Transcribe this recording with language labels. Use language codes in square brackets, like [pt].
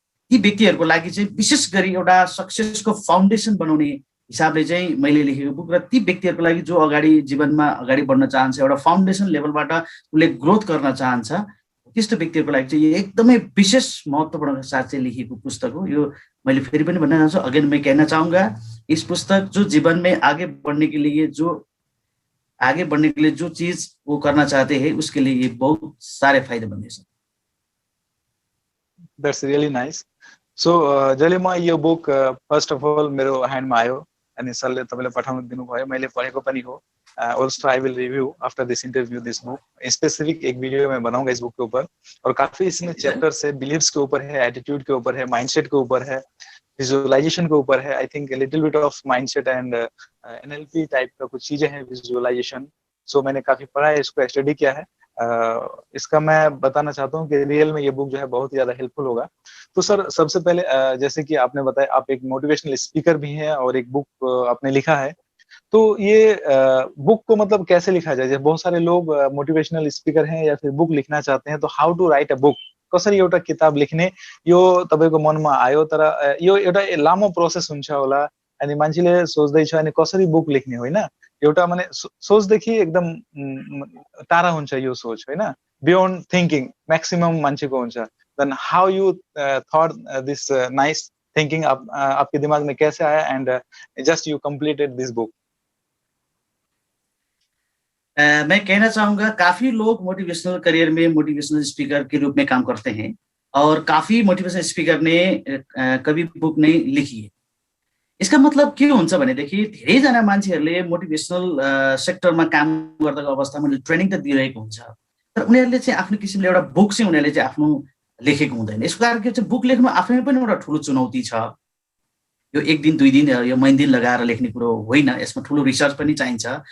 [ne] ती व्यक्तिहरूको लागि चाहिँ विशेष गरी एउटा सक्सेसको फाउन्डेसन बनाउने हिसाबले चाहिँ मैले लेखेको बुक। र ती व्यक्तिहरूको लागि जो अगाडि जीवनमा अगाडि बढ्न चाहन्छ, एउटा फाउन्डेसन लेभलबाट उसले ग्रोथ गर्न चाहन्छ, त्यस्तो व्यक्तिहरूको लागि चाहिँ एकदमै विशेष महत्त्वपूर्ण साथ चाहिँ लेखेको पुस्तक हो यो। मैले फेरि पनि भन्न चाहन्छु, [hi] अगेन मैं कहना चाहूँगा, इस पुस्तक जो जीवन में आगे बढ़ने के लिए जो चीज वो करना चाहते हैं उसके लिए ये बहुत सारे फायदेमंद है। [en] That's really nice. [ne] So जहिले म यो बुक फर्स्ट अफ अल मेरो ह्यान्डमा आयो अनि सरले तपाईले पठाउन दिनुभयो, मैले पढेको पनि हो। [en] Also I will review after this interview this book। [hi] Specific एक वीडियो मैं बनाऊंगा इस बुक के ऊपर, और काफी इसमें चैप्टर्स है, बिलीव्स के ऊपर है, एटीट्यूड के ऊपर है, माइंडसेट के ऊपर है, विजुअलाइजेशन के ऊपर है। [en] I think little bit of mindset and NLP [hi] type का कुछ चीजें हैं, विजुअलाइजेशन। सो मैंने काफी पढ़ा है, इसको स्टडी किया है। इसका मैं बताना चाहता हूँ कि रियल में ये बुक जो है बहुत ही ज्यादा हेल्पफुल होगा। तो सर सबसे पहले जैसे कि आपने बताया आप एक मोटिवेशनल स्पीकर भी हैं और एक बुक आपने लिखा है, तो ये बुक को मतलब कैसे लिखा जाए? जैसे बहुत सारे लोग मोटिवेशनल स्पीकर हैं या फिर बुक लिखना चाहते हैं, तो [en] how to write a book, [ne] कसरी एउटा किताब लेख्ने यो तपाईको मनमा आयो? तर यो एउटा लामो प्रोसेस हुन्छ होला अनि मान्छेले सोच्दैछ अनि कसरी बुक लेख्ने, होइन? एउटा माने सोचदेखि एकदम टाढा हुन्छ यो सोच, होइन? बियोन्ड थिंकिङ मैक्सिमम मान्छेको हुन्छ। [en] then how you thought this nice thinking [hi] आपके दिमाग में कैसे आया [en] And just you completed this book? [hi] मैं कहना चाहूँगा काफ़ी लोग मोटिवेशनल करियर में मोटिवेशनल स्पीकर के रूप में काम करते हैं और काफ़ी मोटिवेशनल स्पीकर ने कभी बुक नहीं लिखी है। इसका मतलब [ne] के हुन्छ भनेदेखि धेरैजना मान्छेहरूले मोटिवेशनल सेक्टरमा काम गर्दाको अवस्थामा ट्रेनिङ त दिइरहेको हुन्छ, तर उनीहरूले चाहिँ आफ्नो किसिमले एउटा बुक चाहिँ उनीहरूले चाहिँ आफ्नो लेखेको हुँदैन। यसको कारण के चाहिँ बुक लेख्नु आफैमा पनि एउटा ठुलो चुनौती छ। यो एक दिन दुई दिन यो महिना दिन लगाएर लेख्ने कुरो होइन, यसमा ठुलो रिसर्च पनि चाहिन्छ।